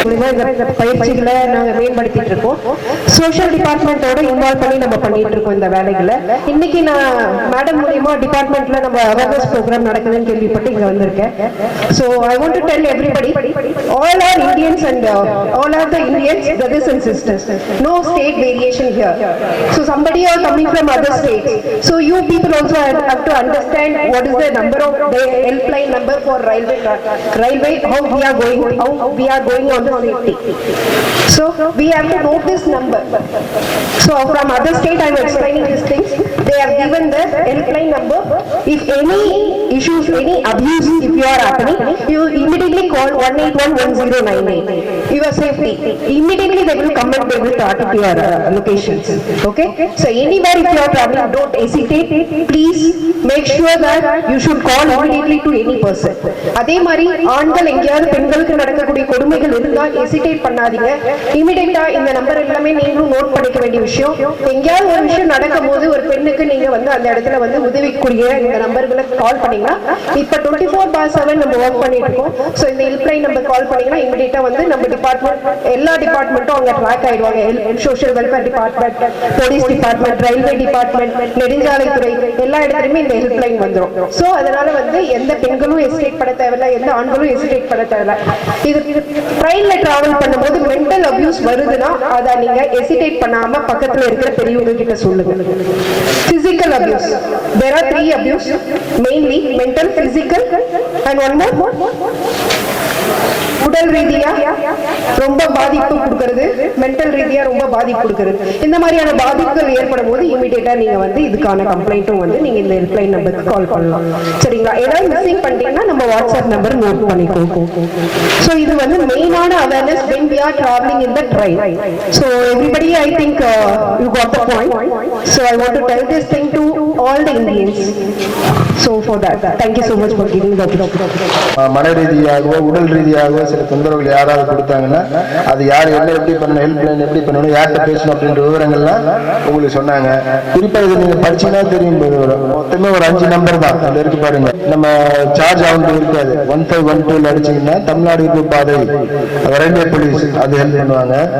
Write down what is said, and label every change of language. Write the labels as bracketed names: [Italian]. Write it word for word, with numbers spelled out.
[Tamil] இந்த பயிற்சிகளை நாங்கள் மேம்படுத்திட்டு இருக்கோம். சோஷியல் டிபார்ட்மெண்ட்டோட இன்வால்வ் பண்ணி நம்ம பண்ணிட்டு இருக்கோம் இந்த வேலைகளை. இன்னைக்கு நான் மேடம் மூலியமா டிபார்ட்மெண்ட்ல நம்ம அவேர்னஸ் ப்ரோக்ராம் நடக்குதுன்னு கேள்விப்பட்டு இங்க வந்திருக்கேன். [English] So I want to tell everybody all are Indians and all are the Indians brothers and sisters. No state variation here. So somebody are coming from other states. So you people also have to understand what is the number of the helpline number for railway railway how we are going how we are going on the safety. So we have to note this number. So from other state I am explaining these things. They have given the helpline number. If any issues, any abuse, if you are happening, you immediately call one eight one one zero nine eight. You are safety. Immediately they will come and they will start at your uh, locations. Okay? So anywhere if you are traveling, don't hesitate. Please make sure that you should call immediately to any person. [Tamil] அதே மாதிரி ஆண்கள் எங்கேயாவது பெண்களுக்கு நடக்கக்கூடிய கொடுமைகள் இருந்தால் hesitate பண்ணாதீங்க. இமிடியேட்டா இந்த நம்பர் எல்லாமே நீங்களும் நோட் பண்ணிக்க வேண்டிய விஷயம். எங்கேயாவது ஒரு விஷயம் நடக்கும்போது ஒரு பெண்ணுக்கு நீங்க வந்து அந்த இடத்துல வந்து உதவிக்கூடிய இந்த நம்பர்களை கால் பண்ணீங்கன்னா, இப்போ டுவெண்ட்டி ஃபோர் பார் செவன் நம்ம ஒர்க் பண்ணிட்டு இருக்கோம். ஸோ இந்த ஹெல்ப்லைன் நம்பர் கால் பண்ணீங்கன்னா இமிடியேட்டா வந்து நம்ம டிபார்ட்மெண்ட் எல்லா டிபார்ட்மெண்ட்டும் அவங்க ட்ராக் ஆயிடுவாங்க. Social welfare department, police department, railway department, நெடுஞ்சாலைத்துறை எல்லா இடத்துலையுமே இந்த ஹெல்ப்லைன் வந்துடும். ஸோ அதனால வந்து எந்த பெண்களும் ஹெசிடேட் பண்ண தேவையில்லை, எந்த ஆண்களும் ஹெசிடேட் பண்ண தேவையில்லை. இது ட்ரெயின்ல டிராவல் பண்ணும்போது மென்டல் அபியூஸ் வருதுன்னா அதை நீங்க ஹெசிடேட் பண்ணாம பக்கத்துல இருக்கிற பெரியவங்க கிட்ட சொல்லுங்க. [English] Physical abuse. There are three abuse, mainly mental, physical, and one more, [Tamil] உடல் ரீதியா ரொம்ப பாதிப்பு கொடுக்கறது, மென்டல் ரீதியா ரொம்ப பாதிப்பு கொடுக்கறது. இந்த மாதிரியான பாதிப்புகள் ஏற்படும் போது இமீடியட்டா நீங்க வந்து இதுக்கான கம்ப்ளைண்ட்டும் வந்து நீங்க இந்த ஹெல்ப்லைன் நம்பருக்கு கால் பண்ணலாம். சரிங்களா? ஏதாவது மிஸ்ஸிங் பண்ணிட்டீங்கன்னா நம்ம வாட்ஸ்அப் நம்பர் நோட் பண்ணிக்கோ. ஸோ இது வந்து மெயினான awareness [English] when we are traveling in the train. So everybody, I think uh, you got the point. So I want to tell this thing to all the Indians. So for that, thank you so much for giving the opportunity. [Tamil] மன ரீதியாகவோ உடல் ரீதியாகவோ சில தொந்தரவுகள் யாராவது கொடுத்தாங்கன்னா அது யார் என்ன எப்படி பண்ணணும், ஹெல்ப் லைன் எப்படி பண்ணணும், யார்கிட்ட பேசணும் அப்படின்ற விவரங்கள்லாம் உங்களுக்கு சொன்னாங்க. குறிப்பாக இது நீங்கள் படிச்சீங்கன்னா தெரியும். மொத்தமே ஒரு அஞ்சு நம்பர் தான் அதில் இருக்கு பாருங்க. நம்ம சார்ஜ் ஆகும்போது இருக்காது. ஒன் ஃபைவ் ஒன் டூவில் அடிச்சிங்கன்னா தமிழ்நாடு இருப்பு பாதை ரயில்வே போலீஸ் அது ஹெல்ப் பண்ணுவாங்க.